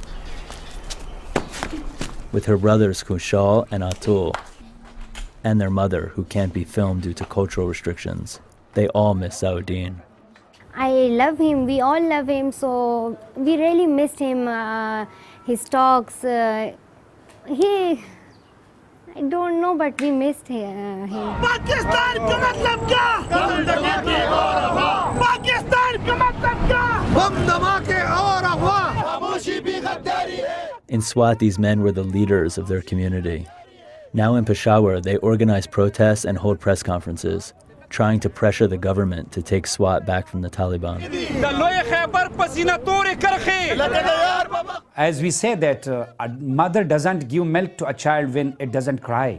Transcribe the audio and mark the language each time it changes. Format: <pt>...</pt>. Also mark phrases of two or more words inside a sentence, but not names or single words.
<en>With her brothers Kushal and Atul, and their mother, who can't be filmed due to cultural restrictions. They all miss Zawuddin. I love him, we all love him, so we really missed him, his talks. I don't know, but we missed him.</en> <ur>پاکستان کا مطلب کیا? پاکستان کا مطلب کیا؟ بم دھماکے اور افواہ. خاموشی بھی غداری ہے.</ur> <en>In Swat, these men were the leaders of their community. Now in Peshawar, they organize protests and hold press conferences, trying to pressure the government to take Swat back from the Taliban. As we say that a mother doesn't give milk to a child when it doesn't cry.</en>